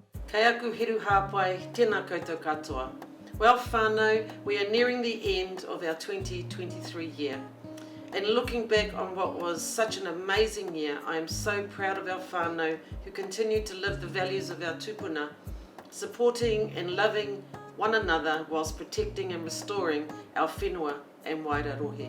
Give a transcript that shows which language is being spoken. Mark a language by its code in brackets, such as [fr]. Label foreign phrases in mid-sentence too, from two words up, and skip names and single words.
[mi] Kei aku hiru hāpai, tēnā koutou katoa. [en] Well whānau, we are nearing the end of our 2023 year. And looking back on what was such an amazing year, I am so proud of our whānau who continue to live the values of our tupuna, supporting and loving one another whilst protecting and restoring our whenua and wairarohe.